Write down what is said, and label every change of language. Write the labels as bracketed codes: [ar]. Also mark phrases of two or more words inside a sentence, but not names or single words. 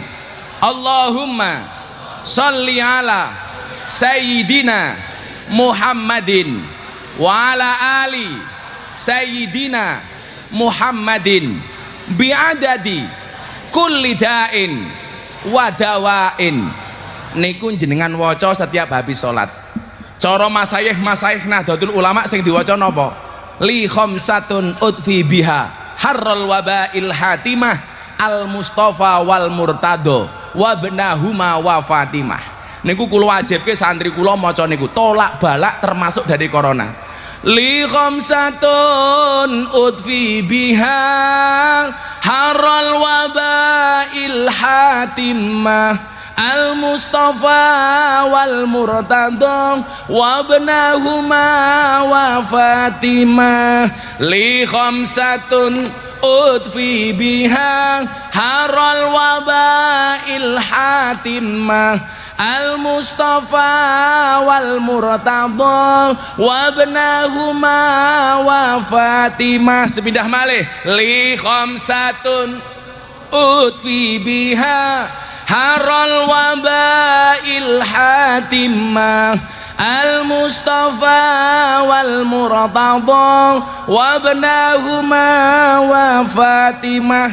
[ar] اللهم صل على سيدنا محمد وعلى آل سيدنا محمد بعدد كل داء ودواء. [jv] Niku jenengan waca [id] setiap habis salat. [jv] Cara masaih Nahdlatul Ulama sing diwaca napa? [ar] لي خمسة أطفي بها حر الوباء الحاطمة المصطفى والمرتضى وبناهما وفاطمة. [jv] Niku kula wajibke santri kula maca niku tolak balak [id] termasuk dari corona. [ar] لي خمسة أطفي بها حر الوباء الحاطمة المصطفى والمرتضى وابناهما وفاطمة لي خمسة أطفي بها حر الوباء الحاطمة المصطفى والمرتضى وابناهما وفاطمة. [jv] Sepindah malih [ar] لي خمسة أطفي بها حر الوباء الحاطمة المصطفى والمرتضى وابناهما وفاطمة.